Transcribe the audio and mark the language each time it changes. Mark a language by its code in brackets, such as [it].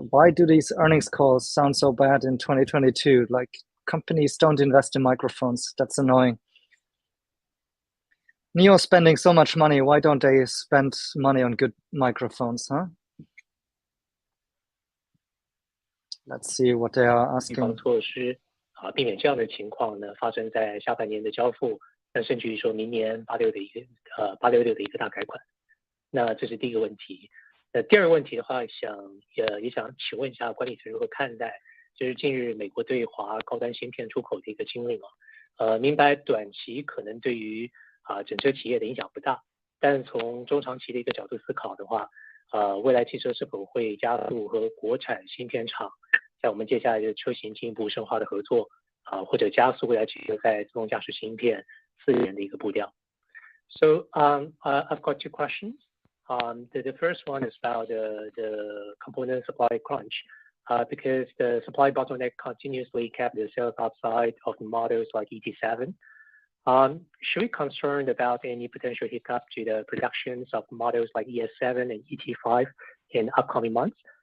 [en] Why do these earnings calls sound so bad in 2022? Like, companies don't invest in microphones. That's annoying. NIO spending so much money. Why don't they spend money on good microphones, huh? Let's see what they are asking. [zh] 措施避免这样的情况呢发生在下半年的交付，甚至于说明年866的一个大改款。那这是第一个问题。那第二个问题的话，也想请问一下管理层如何看待，就是近日美国对华高端芯片出口的一个禁令明白短期可能对于整车企业的影响不大，但从中长期的一个角度思考的话，未来汽车是否会加速和国产芯片厂在我们接下来的车型进一步深化的合作或者加速未来汽车在自动驾驶芯片4元的一个步调。 [en] So I've got two questions. The first one is about the component supply crunch, because the supply bottleneck continuously kept the sales upside of the models like ET7. Should we concerned about any potential hiccup to the productions of models like ES7 and ET5 in upcoming months?